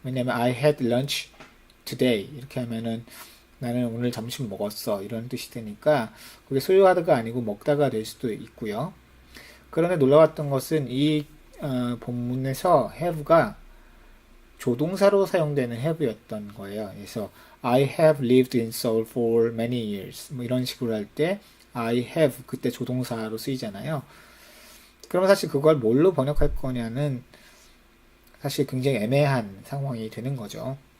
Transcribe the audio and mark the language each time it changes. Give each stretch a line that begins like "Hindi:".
Korean: 왜냐면
English: I had lunch today
Korean: 이렇게 하면은 나는 오늘 점심 먹었어 이런 뜻이 되니까 그게 소유하다가 아니고 먹다가 될 수도 있고요. 그런데 놀라웠던 것은 이 본문에서 have가 조동사로 사용되는 have였던 거예요. 그래서
English: I have lived in Seoul for many years
Korean: 뭐 이런 식으로 할 때
English: I have
Korean: 그때 조동사로 쓰이잖아요. 그러면 사실 그걸 뭘로 번역할 거냐는 사실 굉장히 애매한 상황이 되는 거죠.